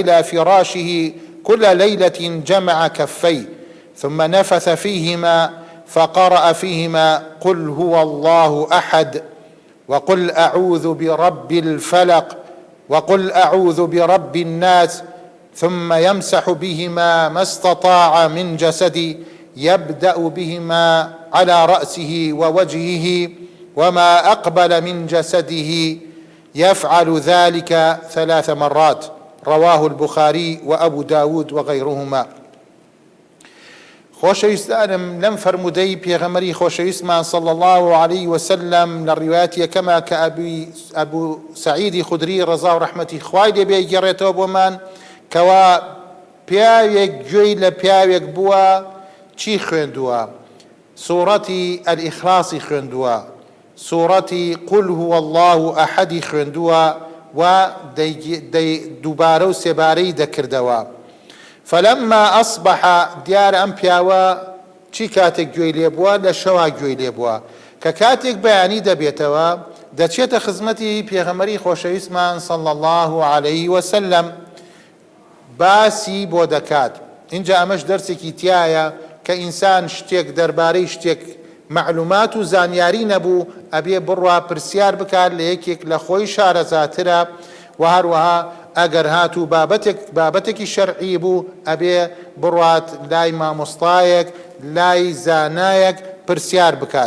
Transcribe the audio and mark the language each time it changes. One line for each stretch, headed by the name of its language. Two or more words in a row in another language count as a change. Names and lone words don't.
Arabic: إلى فراشه كل ليلة جمع كفيه ثم نفث فيهما فقرأ فيهما قل هو الله أحد وقل أعوذ برب الفلق وقل أعوذ برب الناس، ثم يمسح بهما ما استطاع من جسده، يبدأ بهما على رأسه ووجهه وما أقبل من جسده، يفعل ذلك 3 مرات. رواه البخاري وأبو داود وغيرهما.
Central Kurdish: خۆشەویستانم، لەم فەرموودەی پێغەمبەری خۆشەویستمان
Arabic: صلى الله عليه وسلم
Central Kurdish: لە ڕیواەتی یەکەمە کە ئەبوو سەعیدی خودری ڕەزا و ڕەحمەتی خوای لێبێ گێڕێتەوە بۆمان، کەوا پیاوێک گوێی لە پیاوێک بووە چی خوێندووە؟ سوورەتی ئەلئیخلاسی خوێندووە، سوورەتی
Arabic: قل هو الله
Central Kurdish: ئەحەدی خوێندووە و دووبارە و سێبارەی دەکردەوە.
Arabic: فلما أصبح
Central Kurdish: دیار ئەم پیاوە چی کاتێک گوێی لێ بووە؟ لە شەوا گوێی لێ بووە، کە کاتێک بەیانی دەبێتەوە دەچێتە خزمەتی پێغەمبەری خۆشەویستمان
Arabic: صلى الله عليه وسلم،
Central Kurdish: باسی بۆ دەکات. اینجا ئەمەش دەرسێکی تایە کە ئینسان شتێک دەربارەی شتێک معلومات و زانیاری نەبوو ئەبێ بڕوا پرسیار بکات لە یەکێک لە خۆی شارەزاترە، و هەروەها ئەگەر هاتوو بابەتێکی شەرعی بوو ئەبێ بڕوات لای مامۆستایەک، لای زانایەک پرسیار بکات.